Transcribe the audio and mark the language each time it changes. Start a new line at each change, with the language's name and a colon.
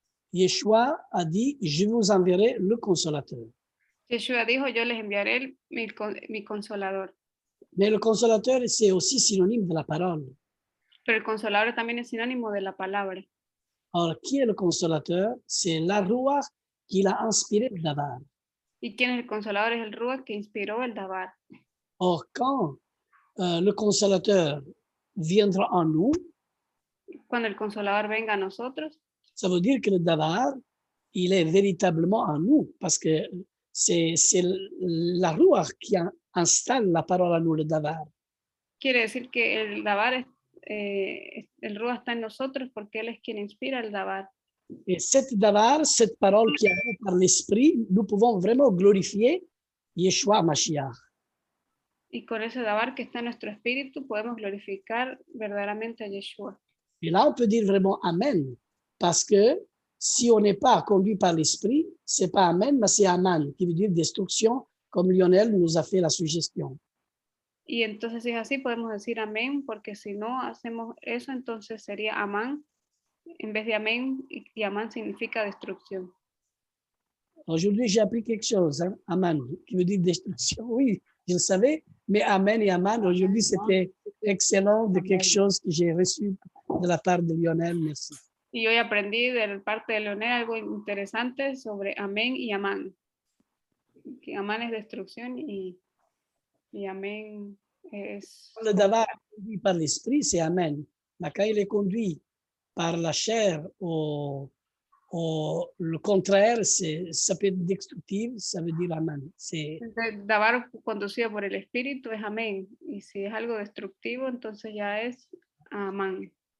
French: Yeshua a dit, je vous enverrai le consolateur.
Spanish: Yeshua dijo, yo les enviaré mi consolador.
French: Mais le consolateur, c'est aussi synonyme de la parole.
Spanish: Pero el consolador también es sinónimo de la palabra.
French: Alors, qui est le consolateur? C'est la Ruach qui l'a inspiré le Davar.
Spanish: ¿Y quién es el consolador? Es el Ruach que inspiró el Davar.
French: Or, quand le consolateur viendra en nous,
Spanish: cuando el consolador venga a nosotros,
French: ça veut dire que le Davar, il est véritablement en nous, parce que c'est la Ruach qui installe la parole en nous, le Davar.
Spanish: Quiere decir que el Davar, el Ruach está en nosotros porque él es quien inspira el Davar.
French: Et cette Davar, cette parole qui arrive par l'Esprit, nous pouvons vraiment glorifier Yeshua Mashiach.
Spanish: Y con ese Davar que está en nuestro espíritu podemos glorificar verdaderamente a Yeshua.
French: Et là, on peut dire vraiment Amen, parce que si on n'est pas conduit par l'Esprit, c'est pas Amen, mais c'est Aman, qui veut dire destruction, comme Lionel nous a fait la suggestion.
Spanish: Y entonces si es así podemos decir amén, porque si no hacemos eso entonces sería amán en vez de amén, y amán significa destrucción.
French: Aujourd'hui, j'ai appris quelque chose, hein, Aman, qui veut dire destruction. Oui, je le savais, mais Amen et Aman, aujourd'hui, c'était excellent de quelque chose que j'ai reçu de la part de Lionel. Merci.
Spanish: Y hoy aprendí de parte de Leonel algo interesante sobre amén y amán. Que amán es destrucción y amén es...
French: Le davar conduit par l'esprit, c'est Amen. Mais quand il est conduit par la chair ou le contraire, ça peut être destructif, ça veut dire Amen. C'est
Spanish: Davar conducido por el espíritu es amén. Y si es algo destructivo, entonces ya es amán.